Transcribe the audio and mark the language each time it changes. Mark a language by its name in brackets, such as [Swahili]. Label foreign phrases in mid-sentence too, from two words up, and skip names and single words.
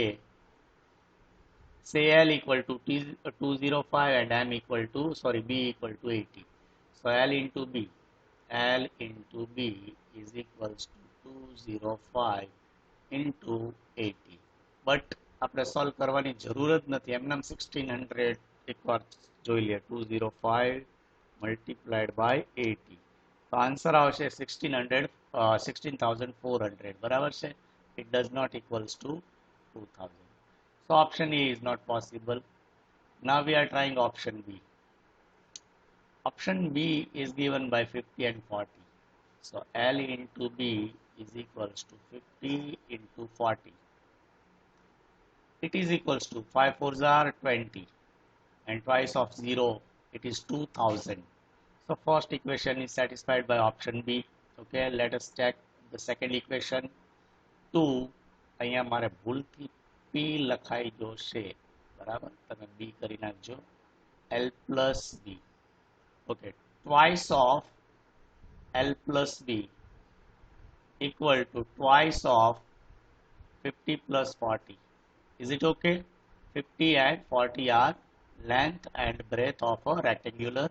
[English] Say L equal to 205 and M equal to, sorry, B equal to 80. So L into B is equals to 205 into 80. [Gujarati] But આપણે સોલ્વ કરવાની જરૂર જ નથી, એમનામ 1600 એકવાર જોઈ લે. 205 [English] multiplied by [Gujarati] 80, તો આન્સર આવશે 16,400, બરાબર છે. [English] It does not equals to 2000. So option A is not possible. Now we are trying option B. Option B is given by 50 and 40. So L into B is equals to 50 into 40. It is equals to 5 4s are 20 and twice of 0, it is 2000. So first equation is satisfied by option B. Okay, let us check the second equation. 2, [Gujarati] અહીંયા મારે ભૂલથી P લખાઈ જશે, બરાબર, તમે B કરી નાખજો. [English] L plus B. Okay, twice of L plus B equal to twice of 50 plus 40. Is it okay? 50 and 40 are length and breadth of a rectangular.